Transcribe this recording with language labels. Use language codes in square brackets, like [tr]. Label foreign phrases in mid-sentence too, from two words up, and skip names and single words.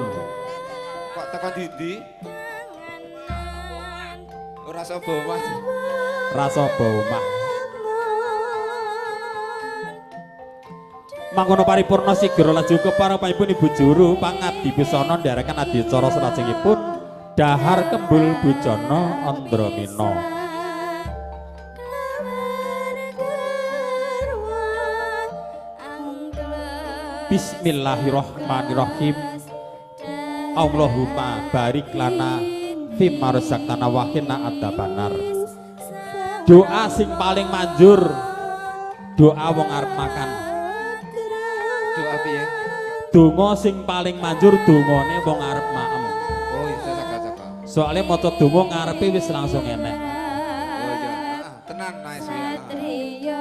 [jv] Kok tekan ndi? Ora sapa Mas. Rasa omah. Mangkono paripurna sigra laju keparengipun Ibu Juru pangabdi busana ndherekaken adicara salajengipun Dahar Kembul Bujana Andramina. [ar] بسم الله الرحمن الرحيم. اللهم بارك لنا فيما رزقتنا وقنا عذاب النار. [jv] Doa sing paling manjur doa wong arep makan. Doa piye? Donga sing paling manjur dongane wong arep maem. Oh, iya saka-saka. Soale maca donga ngarepe wis langsung enek. Oh iya. Tenan nice ya.